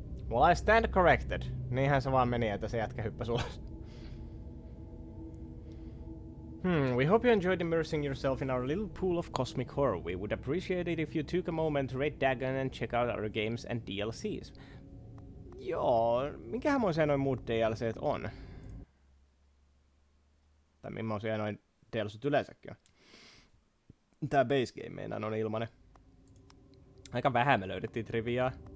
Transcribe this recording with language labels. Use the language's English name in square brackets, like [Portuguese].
[English] Well, I stand corrected. [Finnish] Niinhän se vaan meni, että se jätkä hyppäsi ulos. [English] We hope you enjoyed immersing yourself in our little pool of cosmic horror. We would appreciate it if you took a moment to rate Dagon and check out our games and DLCs. [Finnish] Joo, minkähänmoisia noin muut DLCt on? Tai millaisia noin DLCt yleensäkin on? Tää base game meinaan on ilmanen. Aika vähän me löydettiin triviaa.